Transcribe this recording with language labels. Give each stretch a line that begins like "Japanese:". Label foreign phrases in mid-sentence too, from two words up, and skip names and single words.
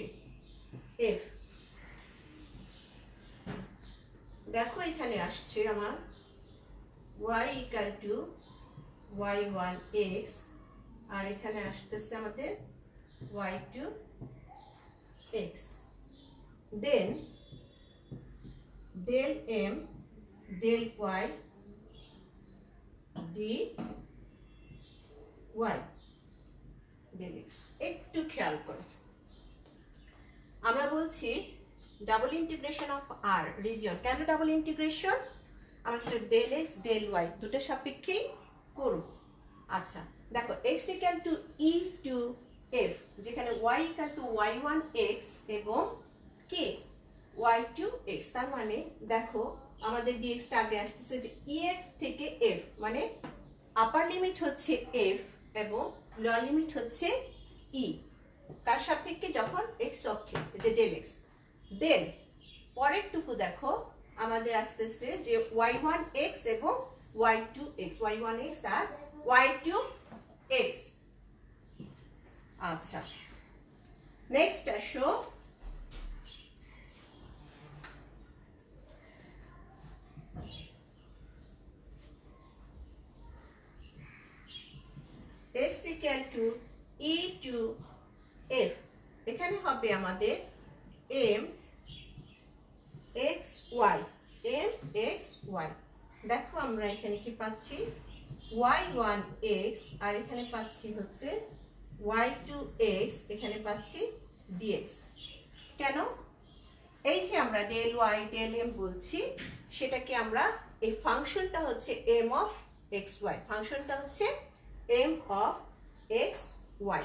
Bangla: এফ দেখো এখানে আসছে আমার
English: y equal to y1 x,
Bangla: আর এখানে আসতেছে আমাদের y2 x, দেন
English: del m del y dy del x।
Bangla: একটু খেয়াল করো, আমরা বলছি
English: double integration of R region.
Bangla: কেন
English: double integration?
Bangla: আমরা
English: del x del y
Bangla: দুটো সাপেক্ষেই করব। আচ্ছা দেখো,
English: x equal to e to f,
Bangla: যেখানে
English: y equal to y one x
Bangla: এবং কে
English: y two x.
Bangla: তার মানে দেখো আমাদের ডিএক্সটা আগে আসতেছে যে ই এর থেকে এফ, মানে
English: upper limit
Bangla: হচ্ছে এফ এবং
English: lower limit
Bangla: হচ্ছে ই, তার সাপেক্ষে যখন এক্স অক্ষে যে
English: del x.
Bangla: দেন পরেরটুকু দেখো আমাদের আসতেছে যে y1 x এবং y2 x, y1 x আর y2 x। আচ্ছা নেক্সট আসো
English: x equal to e to f,
Bangla: এখানে হবে আমাদের m x y, m x y। দেখো আমরা এখানে কি পাচ্ছি y1 x, আর এখানে পাচ্ছি হচ্ছে y2 x, এখানে পাচ্ছি dx। কেন? এই যে আমরা
English: del y del m
Bangla: বলছি, সেটাকে আমরা এই ফাংশনটা হচ্ছে
English: m of x y,
Bangla: ফাংশনটা হচ্ছে
English: m of x y.